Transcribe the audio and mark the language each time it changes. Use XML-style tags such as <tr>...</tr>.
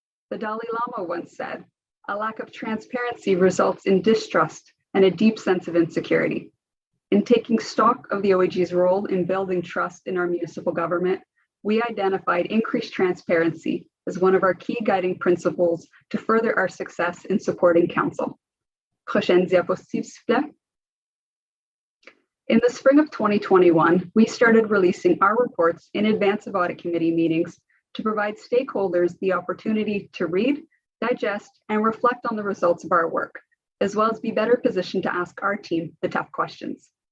<en>The Dalai Lama once said, "A lack of transparency results in distrust and a deep sense of insecurity." In taking stock of the OAG's role in building trust in our municipal government, we identified increased transparency as one of our key guiding principles to further our success in supporting council.</en> <fr>Prochaine diapositive, s'il vous plaît.</fr> <en>In the spring of 2021, we started releasing our reports in advance of audit committee meetings to provide stakeholders the opportunity to read, digest, and reflect on the results of our work, as well as be better positioned to ask our team the tough questions.</en>